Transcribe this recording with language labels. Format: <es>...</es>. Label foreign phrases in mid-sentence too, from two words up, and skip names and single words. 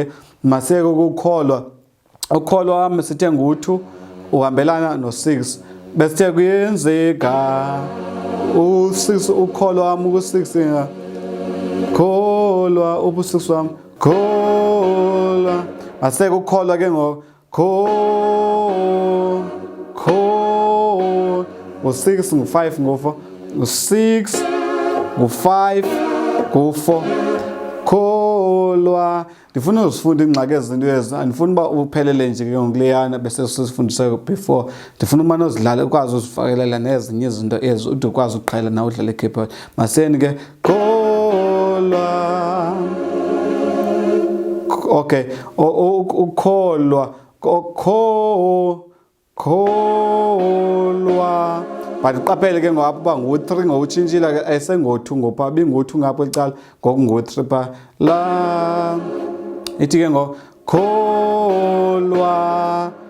<xh>Masiyeke ukukholwa ukholwa wami sithe ngu-2 uhambelana no-6 besithe kuyenzeka u-6 ukholwa wami ku-6 kholwa ubu-6 wami kholwa maseke ukholwa ke ngoku u-6 ngu-5 ngo-4 u-6 ngu-5 ngu-4 kholwa. Ndifuna uzifunda ingxaki ezinto ezi andifuni uba uphelele nje ke ngokuleyana bese sisifundise before ndifuna umane uzidlala ukwazi uzifakelela nezinye izinto ezi ude ukwazi uqhela nawe udlala i-keyboard. Maseni ke kholwa okay ukholwa kholwa but uqaphele ke ngapha uba ngu-3 ngowutshintshile ke ayisengo-2 ngopha bingu-2 ngapho ecala ngoku ngu-3 pha la ithi ke ngoku kholwa</xh>